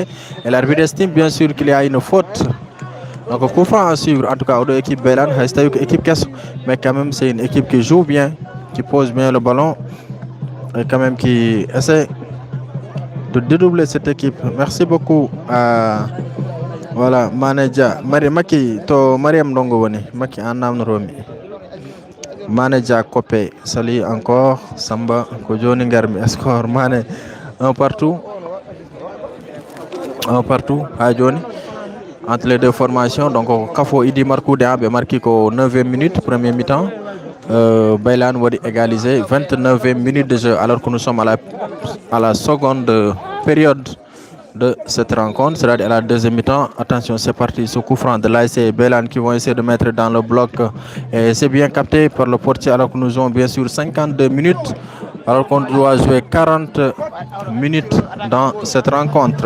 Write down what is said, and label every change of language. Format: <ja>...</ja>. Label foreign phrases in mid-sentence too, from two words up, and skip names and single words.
<fr>Et l'arbitre estime bien sûr qu'il y a une faute. Donc, coup franc à suivre, en tout cas, aux deux équipes Baylan, équipe Kesso. Mais quand même, c'est une équipe qui joue bien, qui pose bien le ballon. Et quand même qui essaie de dédoubler cette équipe. Merci beaucoup à voilà, manager Maki to Mariam Dongo</fr> <ff>woni Maki en namno romi.</ff> <fr>Manager Kopé, salut encore Samba</fr> <ff>ko joni ngarmi</ff> <fr>score mané un partout à joni entre les deux formations. Donc Kafo Idi Markoude a marqué qu'au 9e minute premier mi-temps. Baylan wadi égalisé 29e minute de jeu alors que nous sommes à la seconde période de cette rencontre, c'est-à-dire à la deuxième mi-temps. Attention, c'est parti, ce coup franc de l'ASC Baylan qui vont essayer de mettre dans le bloc et c'est bien capté par le portier alors que nous avons bien sûr 52 minutes alors qu'on doit jouer 40 minutes dans cette rencontre.</fr>